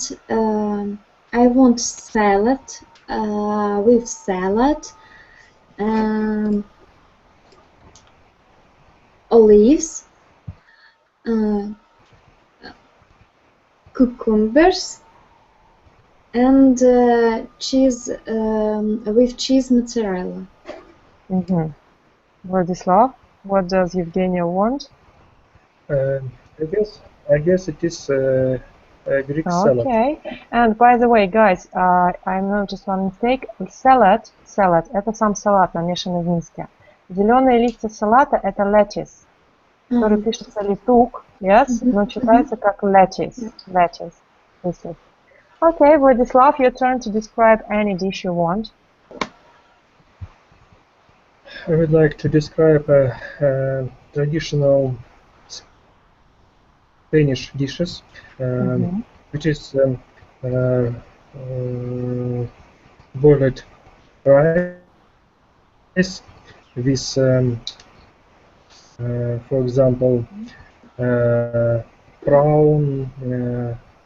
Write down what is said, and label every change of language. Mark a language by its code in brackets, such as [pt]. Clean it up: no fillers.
[en] I want salad with salad, olives, cucumbers, and cheese with cheese mozzarella. Vladislav, what does Evgenia want? I guess it is Greek salad. Okay. And by the way, guys, I noticed one mistake. [ru] Salad, это сам салат, намешанный вместе. Зеленые листья салата это lettuce, который пишется летук, yes, но читается как lettuce. [en] This is. Okay, Vladislav, your turn to describe any dish you want. I would like to describe traditional Spanish dishes, which is boiled rice with, for example, prawn,